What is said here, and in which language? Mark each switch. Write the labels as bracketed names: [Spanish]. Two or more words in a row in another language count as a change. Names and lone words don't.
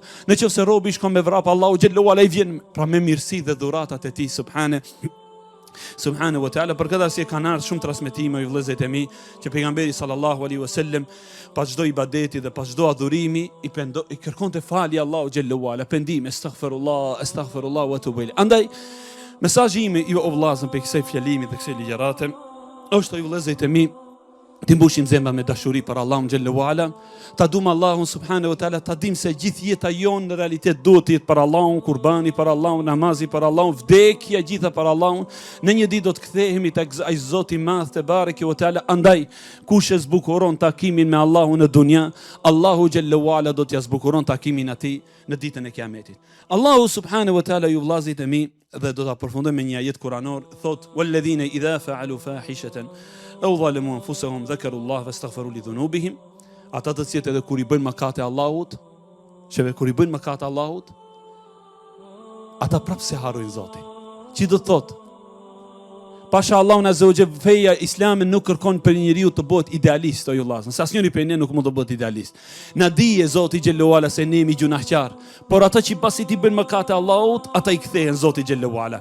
[Albanian] Nëse robi shkon me vrap, Allahu [Arabic] جل وعلا [Albanian] i vjen pra me mirësi dhe dhuratat e tij [Arabic] سبحانه وتعالى. [Albanian] Për këtë arsye kanë ardhur shumë transmetime ju vëllezërit e mi që pejgamberi [Arabic] صلى الله عليه وسلم [Albanian] pas çdo ibadeti dhe pas çdo adhurimi i kërkonte falje Allahu [Arabic] جل وعلا, [Albanian] pendim, [Arabic] أستغفر الله وأتوب إليه. [Albanian] Andaj mesazhi im i vëllazën për kësaj fjalimi dhe kësaj ligjërate është ju vëllezërit e mi të mbushim zemra me dashuri për Allahun [Arabic] جل وعلا, [Albanian] ta dum Allahun [Arabic] سبحانه وتعالى, [Albanian] ta dim se gjithë jeta jonë në realitet duhet të jetë për Allahun, kurbani për Allahun, namazi për Allahun, vdekja gjitha për Allahun. Në një ditë do të kthehemi tek ai Zoti i Madh [Arabic] تبارك وتعالى. [Albanian] Andaj kush e zbukuron takimin me Allahun në dunja, Allahu [Arabic] جل وعلا [Albanian] do t'ia zbukuron takimin atij në ditën e Kiametit. Allahu [Arabic] سبحانه وتعالى [Albanian] ju vëllazërit e mi, dhe do ta përfundoj me një ajet kuranor, thot: [Arabic] "والذين إذا فعلوا فاحشة أو ظلموا أنفسهم ذكروا الله واستغفروا لذنوبهم." [Albanian] Ata të cilët edhe kur i bëjnë mëkate Allahut, kur i bëjnë mëkate Allahut, ata prapë se harrojnë Zotin. Që do të thotë, pasha Allahun [Arabic] عز وجل, [Albanian] feja islame nuk kërkon për njeriu të bëhet idealist o ju vëllazë. Se asnjëri prej ne nuk mund të bëhet idealist. Na dije Zoti [Arabic] جل وعلا [Albanian] se ne jemi gjunahqar, por ata që pasi ti bëjnë mëkate Allahut, ata i kthehen Zoti [Arabic] جل وعلا.